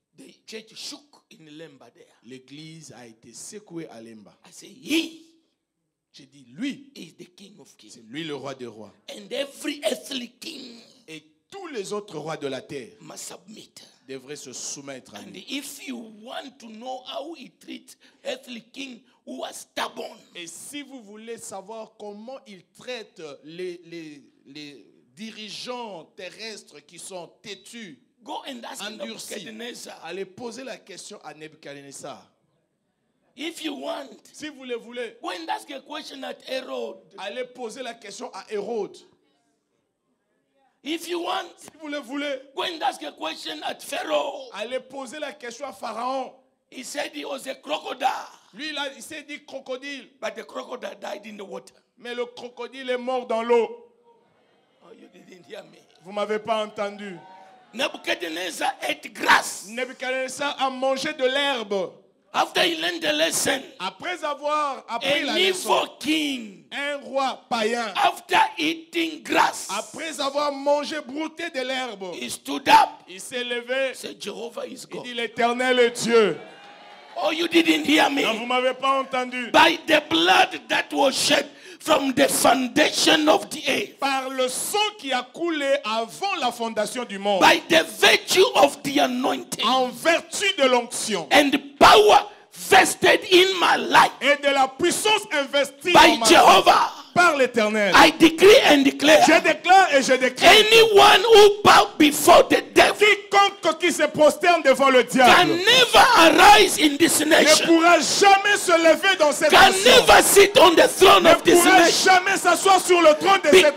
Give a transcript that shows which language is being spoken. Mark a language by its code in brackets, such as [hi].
[en] The church shook in Lemba there. [fr] L'église a été secouée à Lemba. [en] I say, he [fr] J'ai dit, lui, [en] is the king of kings. [fr] c'est lui le roi des rois. [en] And every earthly king [fr] Et tous les autres rois de la terre [en] must submit. [fr] devraient se soumettre à [en] And [fr] lui. [en] if you want to know how he treats earthly king who are stubborn, [fr] Et si vous voulez savoir comment il traite les dirigeants terrestres qui sont têtus, [en] go and ask [fr] endurcis, [en] Nebuchadnezzar. [fr] allez poser la question à Nebuchadnezzar. [en] If you want, [fr] Si vous le voulez, [en] go and ask a question at Herod. [fr] allez poser la question à Hérode. [en] If you want, [fr] Si vous le voulez, [en] go and ask a question at Pharaoh. [fr] allez poser la question à Pharaon. [en] He said he was a crocodile, [fr] Lui, là, il s'est dit crocodile. [en] but the crocodile died in the water. [fr] Mais le crocodile est mort dans l'eau. [en] Oh, you didn't hear me. [fr] Vous ne m'avez pas entendu. [en] Nebuchadnezzar ate grass. [fr] Nebuchadnezzar a mangé de l'herbe. [en] After he learned the lesson, [fr] Après avoir appris la [en] an [fr] leçon, [en] evil king, [fr] un roi païen, [en] after eating grass, [fr] après avoir mangé brouté de l'herbe, [en] he stood up. [fr] il s'est levé. [en] Said, Jehovah is [fr] Il [en] God. [fr] dit, l'Éternel est Dieu. [en] Oh, you didn't hear me. [fr] Non, vous ne m'avez pas entendu. [en] By the blood that was shed from the foundation of the earth, [fr] Par le sang qui a coulé avant la fondation du monde, [en] by the virtue of the anointing [fr] en vertu de l'onction [en] and the power vested in my life [fr] et de la puissance investie [en] by [fr] dans ma vie [en] Jehovah, [fr] par l'Éternel, [en] I decree and declare, [fr] je déclare et je déclare, [en] anyone who bow before the devil [fr] quiconque qui se prosterne devant le [en] can [fr] diable [en] never arise in this [fr] ne [en] nation, [fr] pourra jamais se lever dans cette [en] can [fr] nation, [en] never sit on the throne [fr] ne [en] of this [fr] pourra [en] nation, [fr] jamais s'asseoir sur le trône de cette